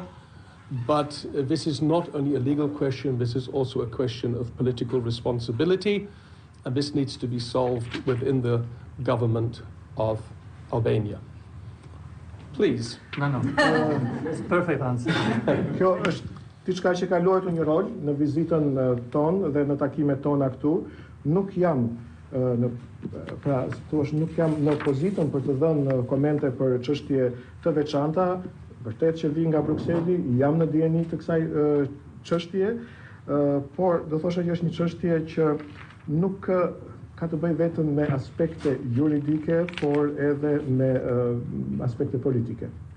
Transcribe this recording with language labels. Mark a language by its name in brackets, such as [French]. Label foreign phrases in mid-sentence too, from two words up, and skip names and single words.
[English] But this is not only a legal question, this is also a question of political responsibility, and this needs to be solved within the government of Albania. Please. No. It's perfect answer. [Albanian] Kjo është diçka që ka luajtur një rol në vizitën tonë dhe në takimet tona këtu. Nuk jam nuk jam në pozitën për të dhënë komente për çështje të veçanta. Vërtet që vi nga Brukseli, jam në dieni të kësaj çështje, por do thosha që është një çështje që nuk ka të bëjë vetëm me aspekte juridike, por edhe me aspekte politike.